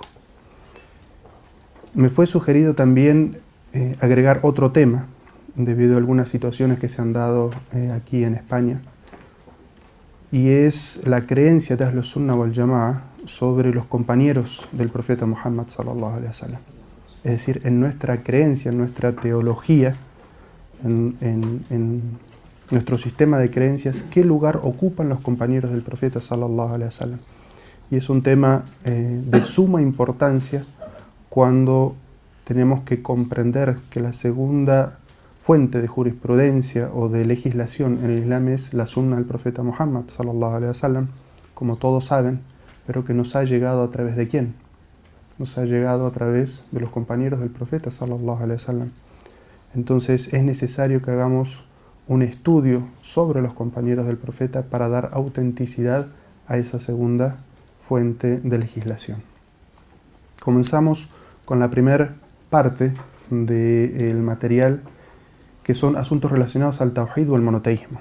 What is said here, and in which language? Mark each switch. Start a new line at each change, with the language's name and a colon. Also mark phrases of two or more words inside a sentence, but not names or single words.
Spanish: Me fue sugerido también agregar otro tema, debido a algunas situaciones que se han dado aquí en España, y es la creencia de
Arabic: أهل السنة والجماعة
Spanish: sobre los compañeros del profeta Muhammad
Arabic: صلى الله عليه وسلم.
Spanish: Es decir, en nuestra creencia, en nuestra teología, en nuestro sistema de creencias, ¿qué lugar ocupan los compañeros del profeta
Arabic: صلى الله عليه وسلم?
Spanish: Y es un tema de suma importancia cuando tenemos que comprender que la segunda fuente de jurisprudencia o de legislación en el Islam es la sunna del profeta Muhammad
Arabic: صلى الله عليه وسلم,
Spanish: como todos saben, pero que nos ha llegado a través de ¿quién? Nos ha llegado a través de los compañeros del profeta
Arabic: صلى الله عليه وسلم.
Spanish: Entonces es necesario que hagamos un estudio sobre los compañeros del profeta para dar autenticidad a esa segunda fuente de legislación. Comenzamos con la primera parte del material, que son asuntos relacionados al Tawhid o el monoteísmo.